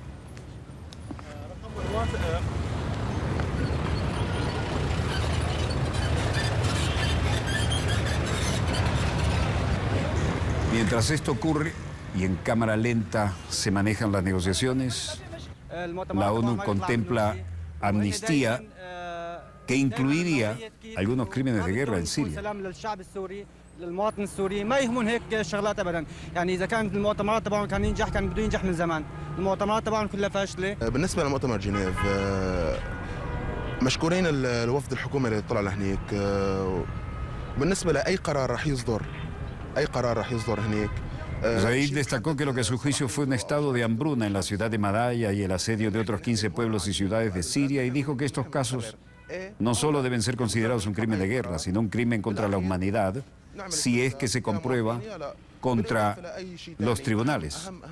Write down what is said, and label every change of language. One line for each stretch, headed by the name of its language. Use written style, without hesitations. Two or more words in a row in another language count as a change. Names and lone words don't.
Spanish: Mientras esto ocurre y en cámara lenta se manejan las negociaciones, la ONU contempla amnistía que incluiría algunos crímenes de guerra en Siria.
Arabic: للمواطن السوري ما يهمون هيك شغلات ابدا، يعني اذا كانت المؤتمرات تبعهم كان ينجح كان بده ينجح من زمان، المؤتمرات تبعهم كلها فاشله. بالنسبه لمؤتمر جنيف مشكورين الوفد الحكومي اللي طلع لهنيك. بالنسبه لاي قرار راح يصدر، اي قرار راح يصدر هنيك.
Spanish: Zaid destacó que lo que a su juicio fue un estado de hambruna en la ciudad de Madaya y el asedio de otros 15 pueblos y ciudades de Siria, y dijo que estos casos no solo deben ser considerados un crimen de guerra, sino un crimen contra la humanidad, si es que se comprueba contra los tribunales.